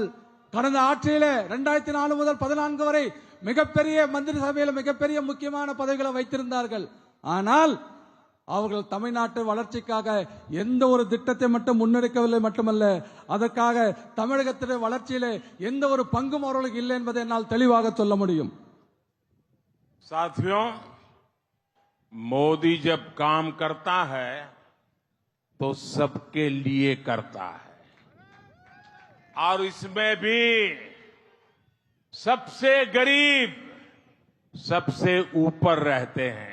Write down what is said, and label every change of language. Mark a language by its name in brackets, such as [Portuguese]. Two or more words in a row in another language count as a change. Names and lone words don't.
[Tamil] கடந்த ஆட்சியிலே 2004 முதல் 14 வரை மிகப்பெரிய மந்திரி சபையில் மிகப்பெரிய முக்கியமான பதவிகளை வைத்திருந்தார்கள். ஆனால் அவர்கள் தமிழ்நாட்டு வளர்ச்சிக்காக எந்த ஒரு திட்டத்தை மட்டும் முன்னெடுக்கவில்லை மட்டுமல்ல, அதற்காக தமிழகத்தின் வளர்ச்சியிலே எந்த ஒரு பங்கும் அவர்களுக்கு இல்லை என்பதை என்னால் தெளிவாக சொல்ல முடியும். [Hindi] साथियों, मोदी जब काम करता है तो सबके लिए करता है और इसमें भी सबसे गरीब सबसे ऊपर रहते हैं.